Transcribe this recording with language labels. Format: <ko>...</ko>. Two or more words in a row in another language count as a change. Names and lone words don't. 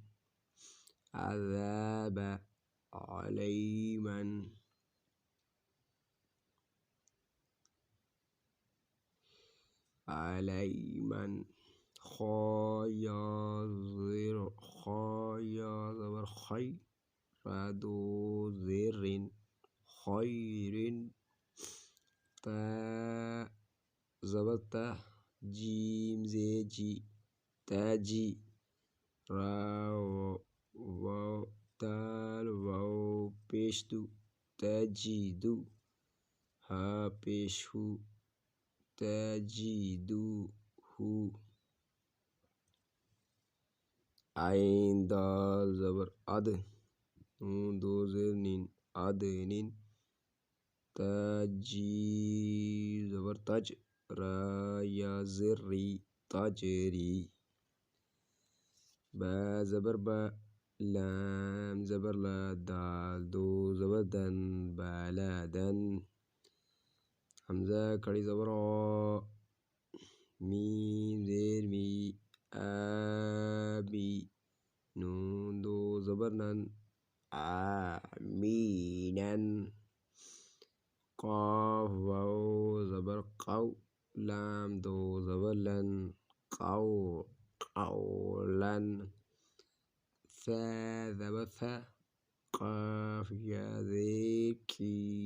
<ar>عذاب، علیمن، علیمن،</ar> <ur>خا یا زیر، خا یا زبر خی، را دو زیرن، خیرن، تا زبر تا، جیم زیر جی، تاجی، را واو دال واو پیش دو، تاجیدو، ہا پیش ہو، تاجیدو ہو، عین دال زبر اد، نون دو زیر نین، ادنین، تاجی زبر تج، را یا زر ری، تجری، با زبر با، لام زبر لا، دال دو زبر دن، بالادن، حمزہ کڑی زبر آ، میم زیر می، آبی، نون دو زبر نن، آمینن، قاف واو زبر قو، لام دو زبر لن، قو قولن، ثا زبر ثا، قاف یا زیر کی،</ur>